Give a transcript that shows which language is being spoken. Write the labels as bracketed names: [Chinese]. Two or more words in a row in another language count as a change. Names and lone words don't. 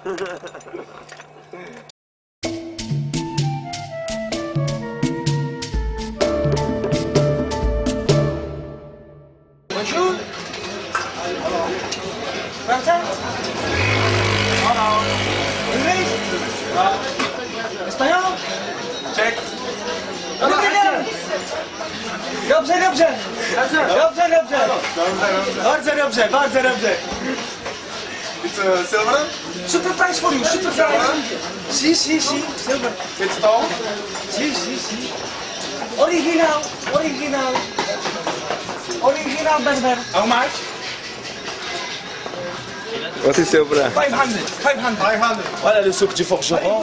[French] Bonjour. Français? [Czech] Ano. English? [Spanish] Español? [Czech] Ček. Dobrý den. Dobře. [Polish] Bardzo dobře. [English] It's silver? Super price for you, super price. [Spanish] Si, silver. [English] It's tall? [Spanish] Si. Original Berber. [English] How much? What is silver? 500. [French] Voilà le souk du forgeron.